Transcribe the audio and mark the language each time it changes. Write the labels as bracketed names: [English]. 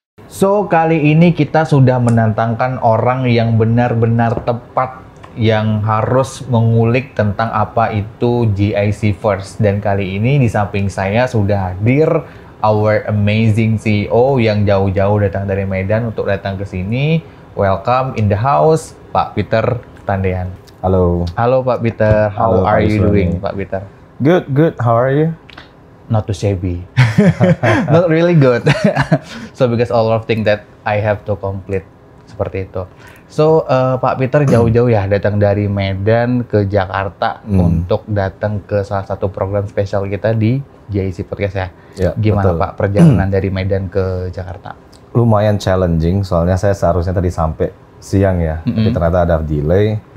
[Indonesian] So, kali ini kita sudah menantangkan orang yang benar-benar tepat yang harus mengulik tentang apa itu GIC First. Dan kali ini di samping saya sudah hadir [English] our amazing CEO [Indonesian] yang jauh-jauh datang dari Medan untuk datang ke sini. [English] Welcome in the house, Pak Peter Tandean. [Indonesian] Halo. [English] Halo Pak Peter, how are you doing, Pak Peter? Good. How are you? Not too shabby. Not really good. So because all of things that I have to complete [Indonesian] seperti itu. So Pak Peter jauh-jauh ya datang dari Medan ke Jakarta untuk datang ke salah satu program spesial kita di GIC Podcast ya. Ya, Gimana betul. Pak perjalanan dari Medan ke Jakarta? Lumayan challenging, soalnya saya seharusnya tadi sampai siang ya, tapi ternyata ada delay.